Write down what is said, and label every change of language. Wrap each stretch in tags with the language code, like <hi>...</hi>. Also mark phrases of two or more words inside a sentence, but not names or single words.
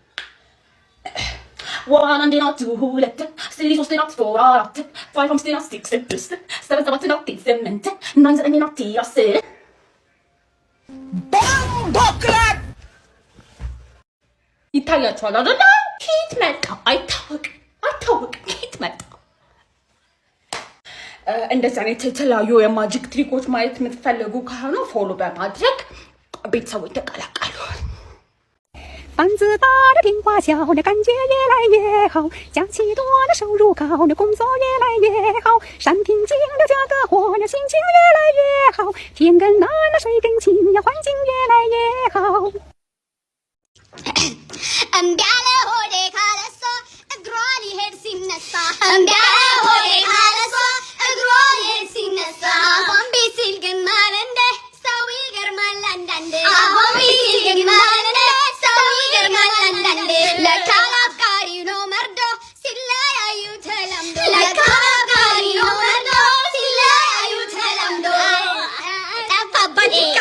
<am>ዋን አንድ ናት ሁለት ስሪ ሶስት ናት ፎር አራት ፋይቭ አምስት ናት ሲክስ ስድስት ሰቨን ሰባት ናት ስምንት ናይን ዘጠኝ ናት አስር ቦምቦክላት ይታያችኋል አይደል? ኬት መጣ አይታወቅም ኬት መጣ። እንደዚህ አይነት የተለያዩ የማጂክ ትሪኮች ማየት የምትፈልጉ ከሆነ ፎሎ በማድረግ ቤተሰቦች ተቀላቀሉ።</am> <zh>房子大的听话小的感觉越来越好，假期多的收入高的工作越来越好，山平静的价格活的心情越来越好，天更蓝的水更清呀，环境越来越好。</zh> <am>እምቢ አለ ሆዴ ካለሷ እግሯ ሊሄድ ሲነሳ እምቢ አለ ሆዴ ካለሷ እግሯ ሊሄድ ሲነሳ አሁን ቤት ሲል ግን ማለንደ ሰው ይገርማል አንዳንዴ አሁን ቤት ሲል ግን ማለንደ ሰው ይገርማል አንዳንዴ ለካ አፍቃሪ ነው መርዶ ሲለያዩ ተለምዶ ለካ አፍቃሪ ነው መርዶ ሲለያዩ ተለምዶ ጠፋባት</am>